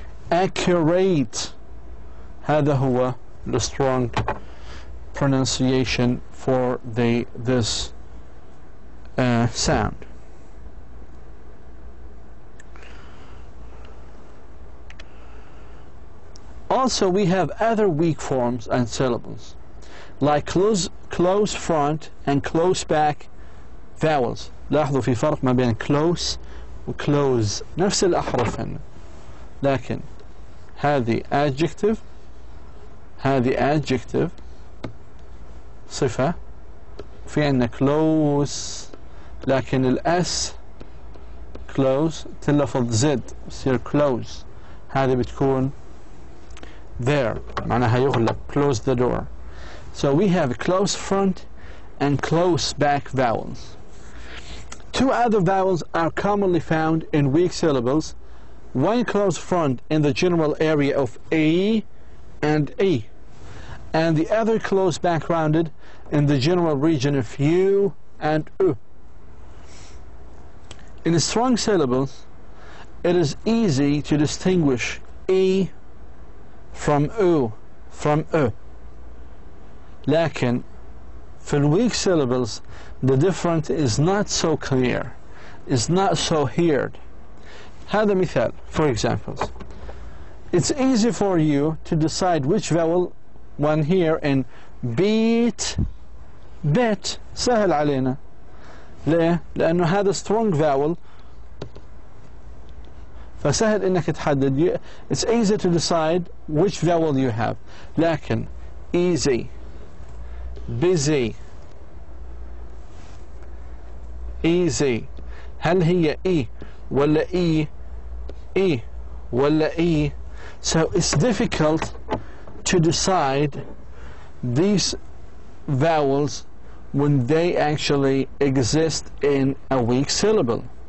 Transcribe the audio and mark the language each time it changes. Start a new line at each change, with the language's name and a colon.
English: Accurate.
Arabic: هذا هو
English: the strong pronunciation for this sound. Also, we have other weak forms and syllables, like close front and close back vowels.
Arabic: لاحظوا في فرق ما بين close و close، نفس الأحرف هن، لكن هذه adjective، هذه adjective صفة، في عندنا close، لكن الأس close تلفظ زد يصير close، هذه بتكون there معناها يغلق
English: close the door. So we have close front and close back vowels. Two other vowels are commonly found in weak syllables. One close front in the general area of A and E, and the other close back rounded in the general region of U and U. In strong syllables, it is easy to distinguish E from U from U.
Arabic: لكن في
English: weak syllables, the difference is not so clear, is not so heard.
Arabic: هذا مثال.
English: For examples, it's easy for you to decide which vowel one here in beat, bet.
Arabic: سهل علينا. ليه؟ لأنه هذا strong vowel، فسهل إنك تحدد.
English: It's easy to decide which vowel you have.
Arabic: لكن
English: easy، busy، easy،
Arabic: هل هي E ولا E ولا E؟
English: So it's difficult to decide these vowels when they actually exist in a weak syllable.